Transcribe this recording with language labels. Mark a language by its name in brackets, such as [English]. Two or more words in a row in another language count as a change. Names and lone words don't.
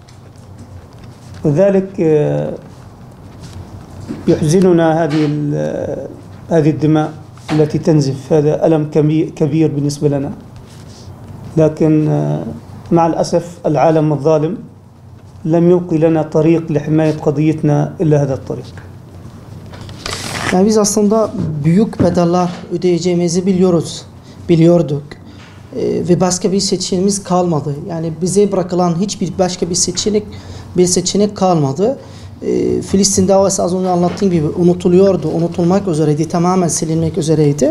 [Arabic] وذلك يحزننا هذه الدماء التي تنزف، هذا ألم كبير بالنسبة لنا، لكن مع الأسف العالم الظالم لم يبقي لنا طريق لحماية قضيتنا إلا هذا الطريق. [Turkish] Yani biz aslında büyük bedeller ödeyeceğimizi biliyorduk. Ve başka bir seçeneğimiz kalmadı. Yani bize bırakılan hiçbir başka bir seçenek kalmadı. Filistin davası az önce anlattığım gibi unutuluyordu, unutulmak üzereydi, tamamen silinmek üzereydi.